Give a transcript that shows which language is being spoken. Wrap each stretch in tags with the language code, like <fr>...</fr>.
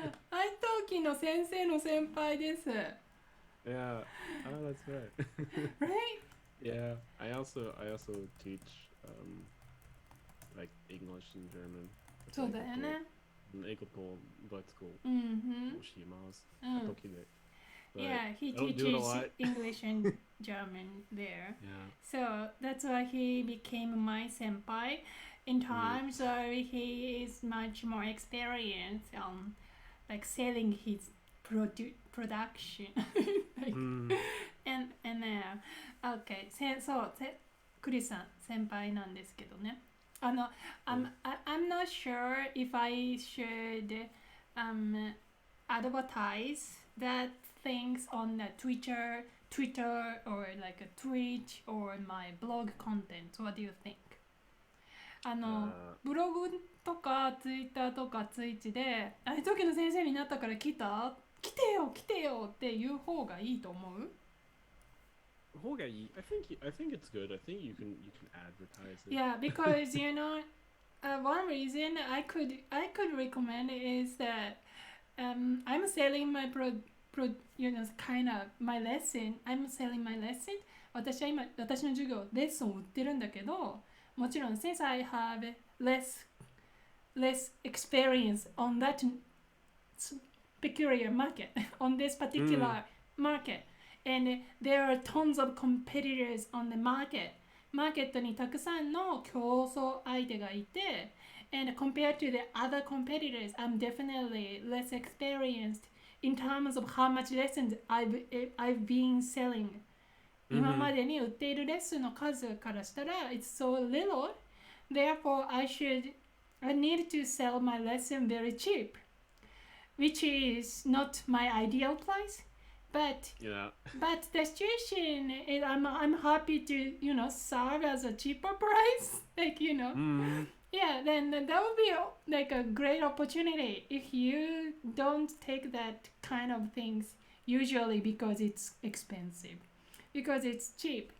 <ja>iTalki の先生の先輩です。</ja> <en>Yeah. Oh, that's right. Right? Yeah. I also teach like English and German.</en> <ja>そうだよね。英語とドイツ語を教えます。 iTalki で。</ja> <en>Yeah, he teaches English and German there. Yeah. So that's why he became my senpai. In time, so he is much more experienced on like selling his production. and okay.</en> <ja>そうクリスさん先輩なんですけどね。</ja> <en>I'm not sure if I should advertise that things on the Twitter or like a Twitch or my blog content. What do you think?</en> <ja>ブログとかツイッターとかツイッチであれ時の先生になったから来てよっていう方がいいと思う？</ja> <en>I think it's good. I think you can advertise it. Yeah, because you know, one reason I could recommend is that I'm selling my kind of my lesson. I'm selling my lesson.</en> <ja>私は今私の授業レッスンを売ってるんだけど、もちろん</ja> <en>since I have less experience on that peculiar market, on this particular market, and there are tons of competitors on the market.</en> <ja>マーケットにたくさんの競争相手がいて、</ja> <en>and compared to the other competitors, I'm definitely less experienced in terms of how much lessons I've been selling.</en> <ja>今までに売っているレッスンの数からしたら</ja> <en>it's so little. Therefore, I need to sell my lesson very cheap, which is not my ideal price. But the situation is I'm happy to serve as a cheaper price, like yeah, then that would be like a great opportunity if you don't take that kind of things usually because it's expensive, because it's cheap.</en>